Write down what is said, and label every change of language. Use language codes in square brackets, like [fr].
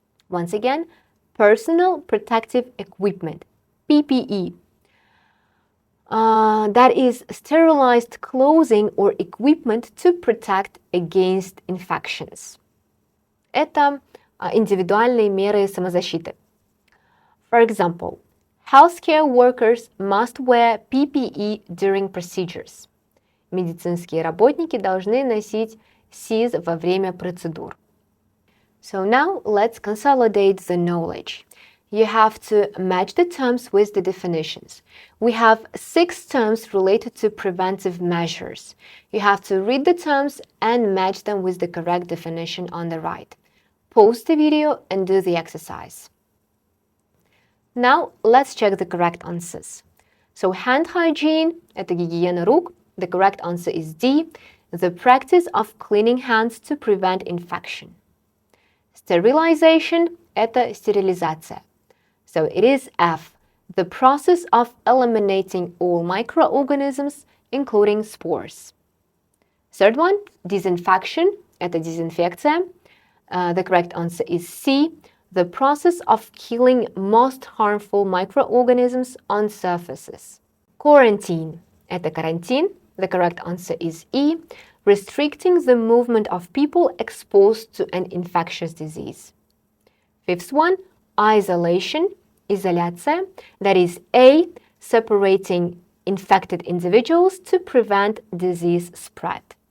[en] Once again, personal protective equipment, PPE. That is sterilized clothing or equipment to protect against infections. [ru] Это индивидуальные меры самозащиты. [en] For example, healthcare workers must wear PPE during procedures. [ru] Медицинские работники должны носить СИЗ во время процедур. [en] So now let's consolidate the knowledge. You have to match the terms with the definitions. We have 6 terms related to preventive measures. You have to read the terms and match them with the correct definition on the right. Pause the video and do the exercise. Now let's check the correct answers. So hand hygiene – [ru] это гигиена рук. [en] The correct answer is D, the practice of cleaning hands to prevent infection. [ru] Sterilization – это стерилизация. [en] So it is F, the process of eliminating all microorganisms, including spores. Third one, disinfection – [ru] это дезинфекция. [en] The correct answer is C, the process of killing most harmful microorganisms on surfaces. [ru] Quarantine – это карантин. [en] The correct answer is E, restricting the movement of people exposed to an infectious disease. Fifth one, isolation, изоляция. That is A, separating infected individuals to prevent disease spread.